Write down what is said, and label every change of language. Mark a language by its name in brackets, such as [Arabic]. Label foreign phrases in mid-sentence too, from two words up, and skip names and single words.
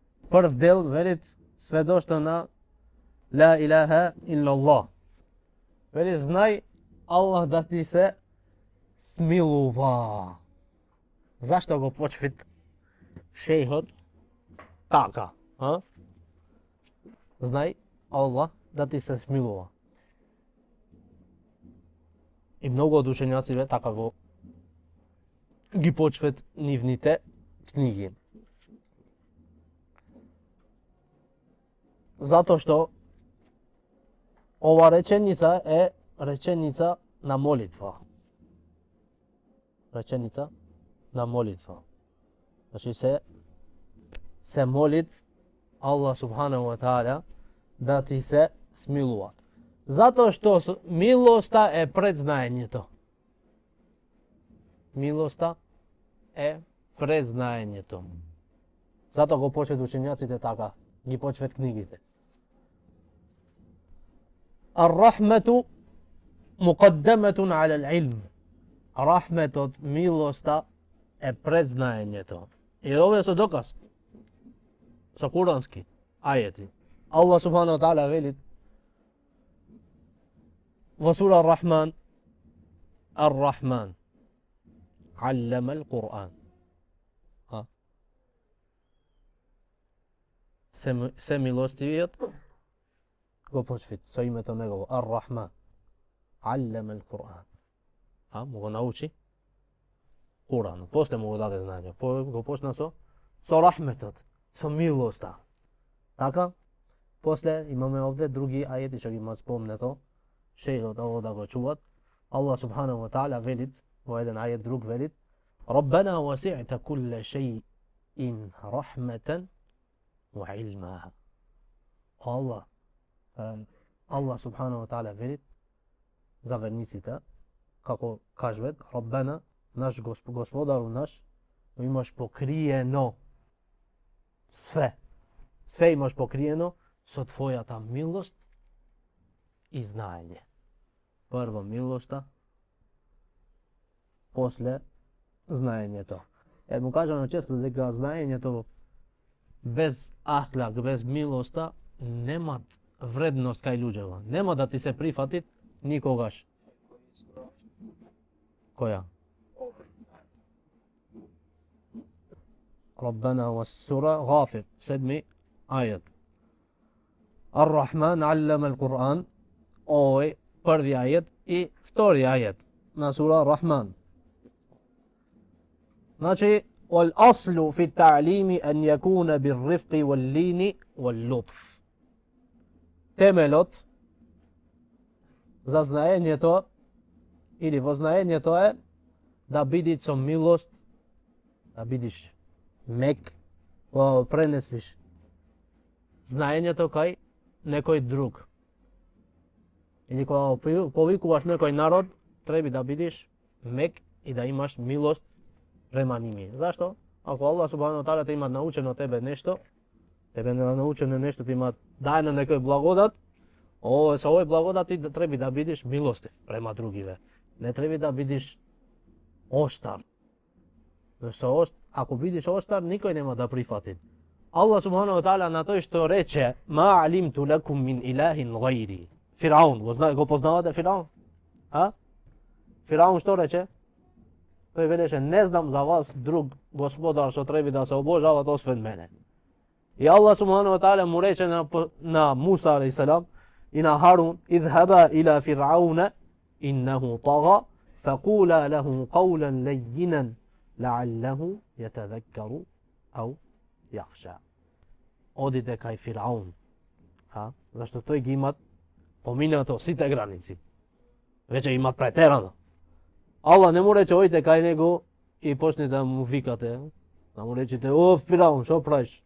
[Macedonian] Прв дел велит сведошто на [Arabic] لا إله إلا الله. [Macedonian] Вели знај Allah да ти се смилува. Зашто го почвит шејхот така? Знай Allah да ти се смилува. И многу од учењаците така ги почват нивните книги. Затоа што ова реченица е реченица на молитва. Реченица на молитва. Значи се молит Allah [Arabic] سبحانه وتعالى [Macedonian] да ти се смилува. Затоа што милоста е пред знаењето. Милоста е пред знаењето. Затоа го почват учењаците така, ги почват книгите. [Arabic] الرحمة مقدمة على العلم. [Macedonian] Рахметот, милоста е пред знаењето. И ова со доказ. Со курански ајети. Allah [Arabic] سبحانه وتعالى [Macedonian] вели во сура Ар-Рахман, [Arabic] الرحمن علم القرآن. [Macedonian] Се милостивиот го почвит со името негово Ар-Рахман. [Arabic] علم القرآن. [Macedonian] Му го научи Куран. После му го даде знање. Го почна со рахметот, со милоста. Така? После имаме овде други ајети што ги имат спомнето. Шејхот ово да го чуват. Allah [Arabic] سبحانه وتعالى [Macedonian] велит во еден ајет друг велит: [Arabic] ربنا وسعت كل شيء رحمة وعلما. [Macedonian] Allah [Arabic] سبحانه وتعالى [Macedonian] велит за верниците како кажуват: Раббана, наш Господару наш, имаш покриено све. Све имаш покриено со твојата милост и знаење. Прво милоста, после знаењето. Му кажано често дека знаењето без ахлак, без милоста немат вредност кај луѓето. Нема да ти се прифатит никогаш. Која? Раббана ва сура Гафир, 7 ајет. [Arabic] الرحمن علم القرآن. [Macedonian] Овој први ајет и втори ајет на сура Рахман. Значи, [Arabic] والأصل في التعليم أن يكون بالرفق واللين واللطف. [Macedonian] Темелот за знаењето или во знаењето е да биде со милост, да бидиш мек, пренесвиш знаењето кај некој друг. Или кога повикуваш некој народ, треба да бидеш мек и да имаш милост према ними. Зашто? Ако Allah [Arabic] سبحانه وتعالى [Macedonian] те има научено тебе нешто, тебе не научено нешто, ти има дајно некој благодат, со овој благодат ти треба да бидеш милостив према другиве. Не треба да бидеш оштар. Зашто ако бидеш оштар, никој нема да прифати. Allah [Arabic] سبحانه وتعالى [Macedonian] на тој што рече: [Arabic] ما علمت لكم من إله غيري. [Macedonian] Фираун, го познавате Фираун? Фираун што рече? Тој велеше: не знам за вас друг господар што треба да се обожават освен мене. И Allah [Arabic] سبحانه وتعالى [Macedonian] му рече на Муса алейхиссалам и на Харун: [Arabic] اذهبا إلى فرعون إنه طغى فقولا له قولا لينا لعله يتذكر أو يخشى. [Macedonian] Одите кај Фираун. Зашто тој ги имат поминато сите граници. Веќе имат претерано. Allah не му рече: ојте кај него и почне да му викате. Да му речете: о, Фираун, шо правиш?